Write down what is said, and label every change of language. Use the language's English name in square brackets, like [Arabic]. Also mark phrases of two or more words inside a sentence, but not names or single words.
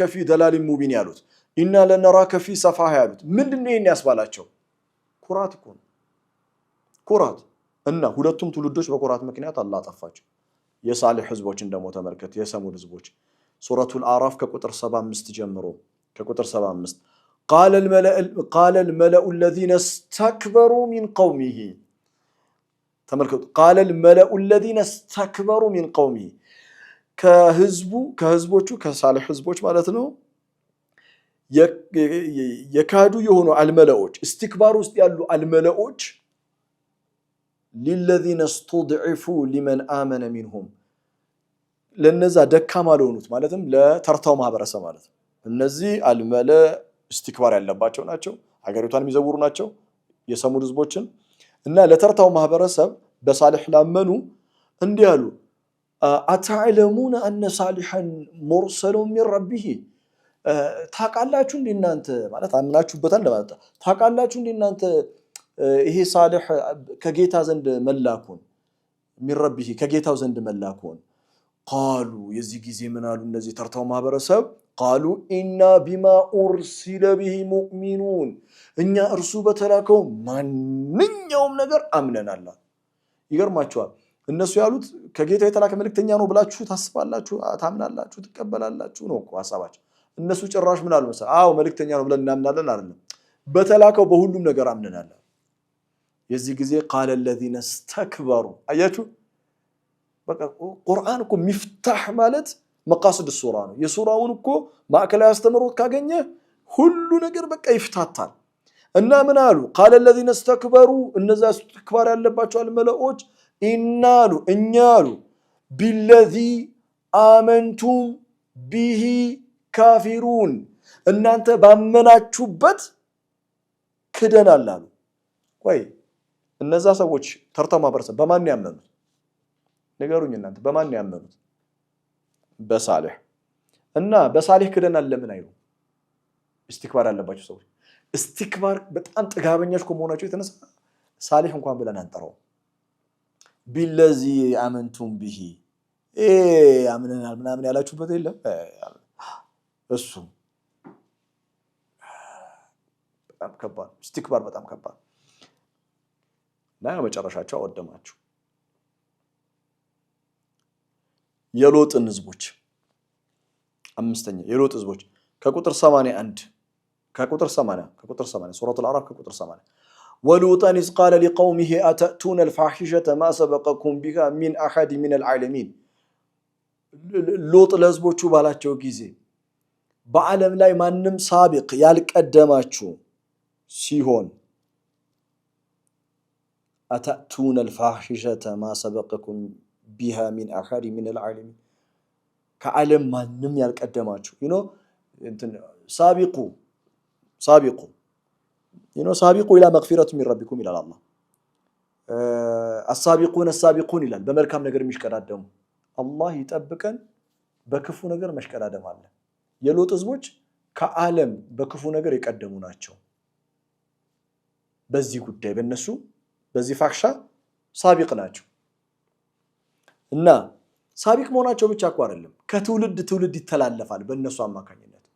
[Arabic] في ضلال مبين [Amharic] ያሉት [Arabic] إنا لنراك في سفاهة [Amharic] ያሉት ምንድነው ይሄን ያስባላቸው ኩራት እኮ ነው ኩራት እና ሁለቱም ትውልዶች በኩራት ምክንያት አላህ አጠፋቸው የሳሊህ ህዝቦችን ደግሞ ተመልከት የሰሙድ ህዝቦች ሱረቱል አዕራፍ ከቁጥር 75 ጀምሮ ከቁጥር 75 [Arabic] قال الملأ الذين استكبروا من قومه [Amharic] ተመልከቱ [Arabic] قال الملأ الذين استكبروا من قومه [Amharic] ከህዝቦቹ ከሳሊህ ህዝቦች ማለት ነው የካዱ የሆኑ አልመለዎች استكبار ውስጥ ያሉ አልመለዎች [Arabic] للذين استضعفوا لمن آمن [Amharic] منهم ለነዛ ደካማ ለሆኑት ማለትም ለተርታው ማህበረሰብ ማለት ነው እነዚህ አልመለ استكبار ያለባቸው ናቸው ሀገሪቷን የሚዘውሩ ናቸው የሰሙድ ህዝቦችን እና ለተርታው ማህበረሰብ በሳሊህ ላመኑ እንዲያሉ [Arabic] أتعلمون أن صالحا مرسل من ربه [Amharic] ታቃላችሁ እንደናንተ ማለት አምናችሁበታል ለማለት ታቃላችሁ እንደናንተ ይሄ ሳሊህ ከጌታ ዘንድ መላኩን [Arabic] من ربه [Amharic] ከጌታው ዘንድ መላኩን قالوا የዚህ ጊዜ ምን አሉ እነዚህ ተርታው ማህበረሰብ [Arabic] قالوا إنا بما أرسل به مؤمنون [Amharic] እኛ እርሱ በተላከው ማንኛውም ነገር አምነናል ይገርማችኋል እነሱ ያሉት ከጌታ የተላከ መልእክተኛ ነው ብላችሁ ታስባላችሁ ታምናላችሁ ትቀበላላችሁ ነው እኮ ሐሳባቸው እነሱ ጭራሽ ምን አሉ መሰለህ አዎ መልእክተኛ ነው ብለን እናምናለን አይደለም በተላከው በሁሉም ነገር አምነናል የዚህ ጊዜ [Arabic] قال الذين استكبروا [Amharic] አያችሁ በቃ ቁርአን እኮ ሚፍታህ ማለት መቃሰድ ሱራ ነው የሱራውን እኮ ማዕከላዊ አስተምሮት ካገኘ ሁሉ ነገር በቃ ይፍታታል እና ምን አሉ [Arabic] قال الذين [Amharic] استكبروا እነዛ استكبار ያለባቸው አልመለዎች ኢናሉ እኛሉ [Arabic] بالذي آمنتم به كافرون [Amharic] እናንተ ባመናችሁበት ክደናል አሉ ወይ እነዛ ሰዎች ተርታው ማህበረሰብ በማን ያመኑት ነገሩኝ እናንተ በማን ያመኑት በሳሊህ እና በሳሊህ ክደናል ለምን አይሉ استكبار ያለባቸው ሰዎች استكبار በጣም ጥጋበኛች ከመሆናቸው የተነሳ ሳሊህ እንኳን ብለን አንጠራው [Arabic] بالذي آمنتم به [Amharic] አምነናል ምናምን ያላችሁበት የለም እሱ በጣም ከባድ استكبار በጣም ከባድ ነው መጨረሻቸው አወደማችሁ የሎጥን ህዝቦች አምስተኛ የሎጥ ህዝቦች ከቁጥር 81 ከቁጥር 80 ሱረቱል አዕራፍ ከቁጥር 80 [Arabic] ولوطا إذ قال لقومه أتأتون الفاحشة ما سبقكم بها من أحد من العالمين [Amharic] ሎጥ ለህዝቦቹ ባላቸው ጊዜ በዓለም ላይ ማንም ሳቢቅ ያልቀደማችሁ ሲሆን [Arabic] أتأتون الفاحشة ما سبقكم بها من أحد من العالمين كعلم [Amharic] ማንም ያልቀደማችሁ እንትን ሳቢቁ [Arabic] سابقوا إلى مغفرة من ربكم [Amharic] ይላል አላህ السابقون ይላል በመልካም ነገር የሚሽቀዳደሙ አላህ ይጠብቀን በክፉ ነገር መሽቀዳደም አለ የሎጥ ህዝቦች ከዓለም በክፉ ነገር የቀደሙ ናቸው በዚህ ጉዳይ በእነሱ በዚህ ፋክሻ ሳቢቅ ናቸው እና ሳቢቅ መሆናቸው ብቻ እኮ አይደለም ከትውልድ ይተላለፋል በእነሱ አማካኝነት